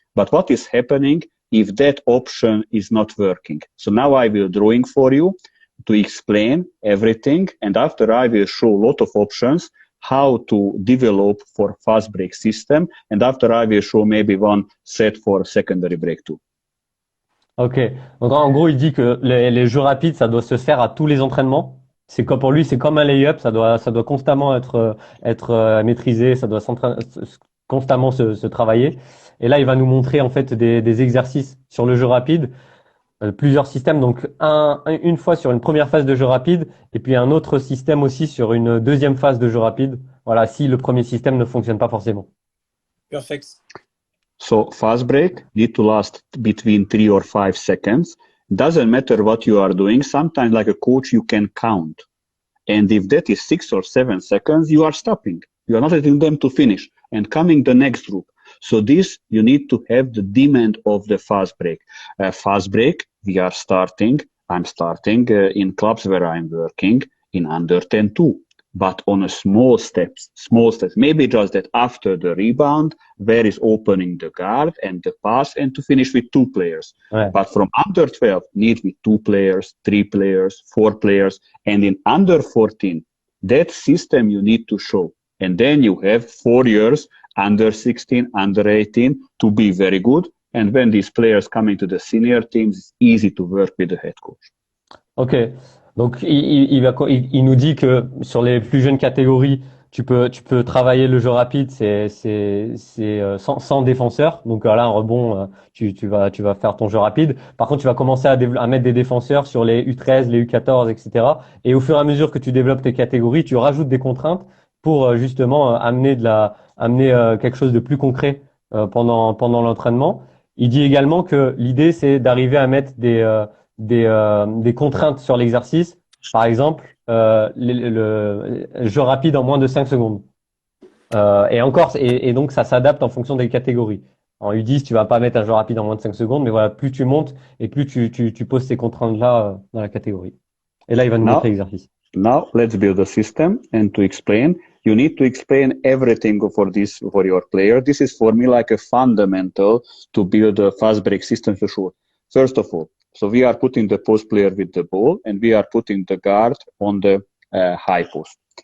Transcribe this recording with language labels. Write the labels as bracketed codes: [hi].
[en] But what is happening if that option is not working? So now I will drawing for you to explain everything, and after I will show a lot of options how to develop for fast break system, and after I will show maybe one set for secondary break too. Ok. [fr] Donc en gros, il dit que les jeux rapides, ça doit se faire à tous les entraînements. C'est comme pour lui, c'est comme un lay-up, ça doit constamment être maîtrisé, ça doit constamment se travailler. Et là, il va nous montrer en fait des exercices sur le jeu rapide, plusieurs systèmes. Donc une fois sur une première phase de jeu rapide, et puis un autre système aussi sur une deuxième phase de jeu rapide. Voilà, si le premier système ne fonctionne pas forcément. [en] Perfect. So fast break need to last between 3 or 5 seconds. Doesn't matter what you are doing. Sometimes like a coach, you can count. And if that is 6 or 7 seconds, you are stopping. You are not letting them to finish and coming the next group. So this, you need to have the demand of the fast break. Fast break, I'm starting in clubs where I'm working in under 10 too. But on a small steps, maybe just that after the rebound, where is opening the guard and the pass and to finish with 2 players. [fr] Ouais. [en] But from under 12, need with 2 players, 3 players, 4 players. And in under 14, that system you need to show. And then you have 4 years, under 16, under 18, to be very good. And when these players come into the senior teams, it's easy to work with the head coach. [fr] Ok, donc il nous dit que sur les plus jeunes catégories, tu peux travailler le jeu rapide, c'est sans défenseur. Donc là, un rebond, tu vas faire ton jeu rapide. Par contre, tu vas commencer à mettre des défenseurs sur les U13, les U14, etc. Et au fur et à mesure que tu développes tes catégories, tu rajoutes des contraintes pour justement amener quelque chose de plus concret pendant l'entraînement. Il dit également que l'idée, c'est d'arriver à mettre des contraintes sur l'exercice. Par exemple, le jeu rapide en moins de 5 secondes. Et donc ça s'adapte en fonction des catégories. En U10, tu vas pas mettre un jeu rapide en moins de 5 secondes, mais voilà, plus tu montes et plus tu poses ces contraintes-là dans la catégorie. Et là, il va nous montrer l'exercice. [en] Now let's build a system, and to explain, you need to explain everything for your player. This is for me like a fundamental to build a fast break system for sure. First of all, so we are putting the post player with the ball, and we are putting the guard on the high post.